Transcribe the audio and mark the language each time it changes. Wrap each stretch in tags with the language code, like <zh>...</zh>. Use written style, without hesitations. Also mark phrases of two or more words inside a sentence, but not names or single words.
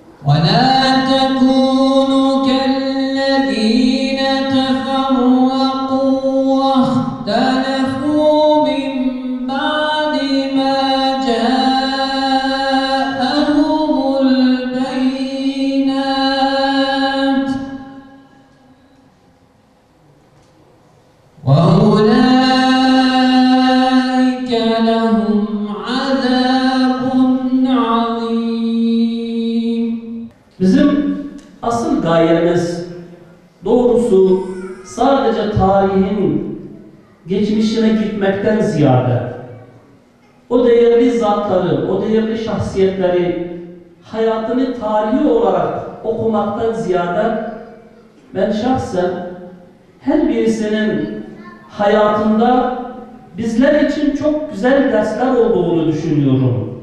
<ar>ولا تكونوا كالذين تفرقوا واختلفوا من بعد ما جاءهم البينات وأولئك لهم عذاب عظيم.</ar> <tr>Bizim asıl gayemiz doğrusu sadece tarihin geçmişine gitmekten ziyade o değerli zatları, o değerli şahsiyetleri hayatını tarihi olarak okumaktan ziyade ben şahsen her birisinin hayatında bizler için çok güzel dersler olduğunu düşünüyorum.</tr>